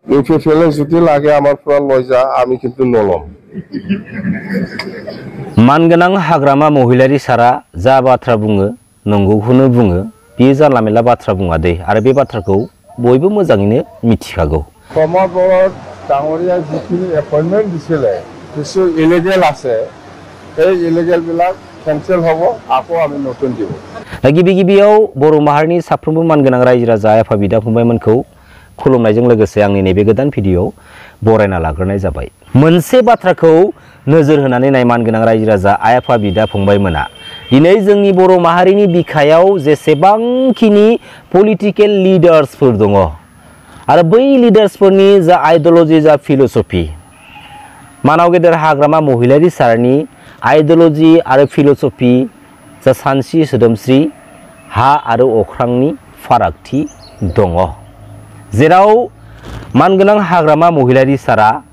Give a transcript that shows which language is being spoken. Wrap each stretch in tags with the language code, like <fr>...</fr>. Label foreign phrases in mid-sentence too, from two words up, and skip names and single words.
<as>ইউপিএফএল যদি লাগে আমার পুরা লয়জা আমি কিন্তু নলম</as> <brx>मानगोनां हाग्रामा महिलारि सारा जा बाथ्रा बुङो नंगौखौनो बुङो बियो जानला मेनला बाथ्रा बुङा दे आरो बे बाथ्राखौ बयबो मोजाङैनो मिथिखागौ</brx> <as>প্ৰমোদ বড়ো ডাঙৰীয়া যিখিনি এপইণ্টমেণ্ট दिছিলে কিছু ইলিগেল আছে এই ইলিগেল বিলাক কেনসেল হ'ব আকৌ আমি নতুন দিব</as> <brx>दा गिबि गिबियाव बर' माहारिनि साफ्रोमबो मानगोनां रायजो राजा आफा बिदा फंबायमोनखौ खुलुमनायजों लोगोसे आंनि नैबे गोदान भिडिअ बरायना लाग्रोनाय जाबाय मोनसे बाथ्राखौ नोजोर होनानै नाय मानगोनां रायजो राजा आफा बिदा फंबायमोना दिनै जोंनि बर' माहारिनि बिखायाव जेसेबांखिनि</brx> <en>political leaders</en> <brx>दङ आरो बै लिडार्सफोरनि जा आइडियोलॉजी जा फिलसफी मानाव गेदेर हाग्रामा महिलारि सारनि आइडियोलॉजी आरो फिलसफी जा सानस्रि सोदोमस्रि हा आरो अख्रांनि फारागथि दङ जेराव मानगोनां हाग्रामा महिलारि सारा</brx>